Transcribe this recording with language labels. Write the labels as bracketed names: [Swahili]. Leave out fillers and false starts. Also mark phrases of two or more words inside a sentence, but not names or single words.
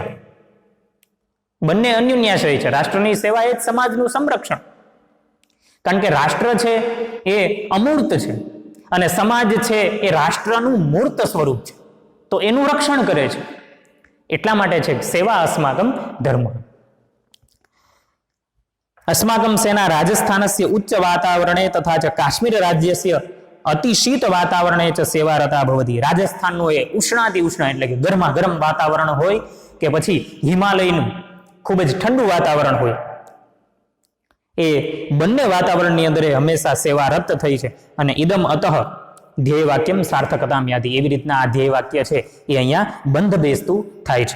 [Gujarati] બંને અન્યોન્યાશ્રય છે. રાષ્ટ્રની સેવા એ જ સમાજનું સંરક્ષણ. કારણ કે રાષ્ટ્ર છે એ અમૂર્ત છે અને સમાજ છે એ રાષ્ટ્રનું મૂર્ત સ્વરૂપ છે, તો એનું રક્ષણ કરે છે. એટલા માટે છે [Sanskrit] સેવા અસ્માકમ ધર્મ. अस्माकं सेना राजस्थानस्य उच्च वातावरणे तथा च काश्मीर राज्यस्य अतिशीत वातावरणे च सेवारता भवति। [Gujarati] રાજસ્થાનનો એ ઉષ્ણાતિ ઉષ્ણ એટલે કે ગરમા ગરમ વાતાવરણ હોય કે પછી હિમાલયનું ખૂબ જ ઠંડુ વાતાવરણ હોય, એ બંને વાતાવરણની અંદર હંમેશા સેવારત થઈ છે. અને [Sanskrit] ઇદમ અતઃ ધ્યેય વાક્યમ સાર્થકતામ યાતિ, [Gujarati] એવી રીતના આ ધ્યેય વાક્ય છે એ અહીંયા બંધ બેસતું થાય છે.